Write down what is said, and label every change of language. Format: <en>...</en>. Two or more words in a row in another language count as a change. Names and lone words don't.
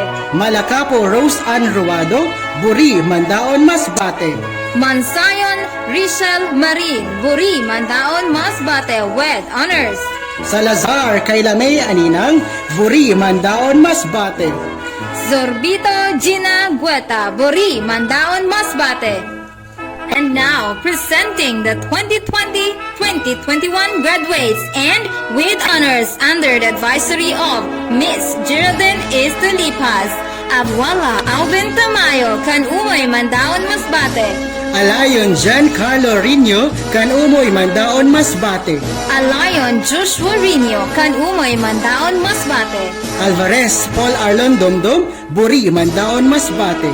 <bik>Malacapo Rose Ann Ruado, Buri Mandaon Masbate. Mansayon Richel Marin, Buri Mandaon Masbate</bik> <en>with honors.</en> <bik>Salazar Kailamay Aninang, Buri Mandaon Masbate. Zorbito Gina Gueta, Buri Mandaon Masbate.</bik> <en>And now, presenting the 2020-2021 graduates and with honors under the advisory of Miss Geraldine Estolipas, Abuela Alvin Tamayo, kan umoy Mandaon Masbate.</en> <bik>Alayon Giancarlo Rino, kan umoy Mandaon Masbate. Alayon Joshua Rino, kan umoy Mandaon Masbate. Alvarez Paul Arlon Domdom, Buri Mandaon Masbate.</bik>